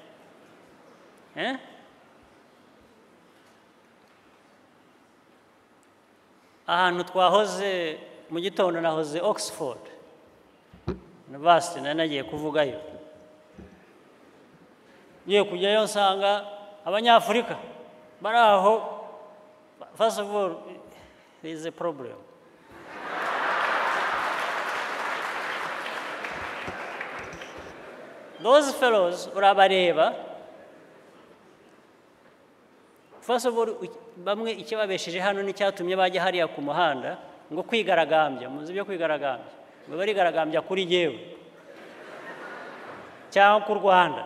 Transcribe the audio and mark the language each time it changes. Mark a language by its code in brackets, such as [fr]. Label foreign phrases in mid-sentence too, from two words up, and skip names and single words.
[rw] Ahantu twahoze mu gitondo nahoze Oxford University, nari nagiye kuvugayo. Ngiye kujyayo nsanga abanyafurika bari aho. [en] First of all, there is a problem. Those fellows urabareba, first of all, [rw] bamwe ikibabesheje hano n'icyatumye bajya hariya ku muhanda ngo kwigaragambya. Muzi byo kwigaragambya? Ngo barigaragambya kuri jyewe cyangwa ku Rwanda.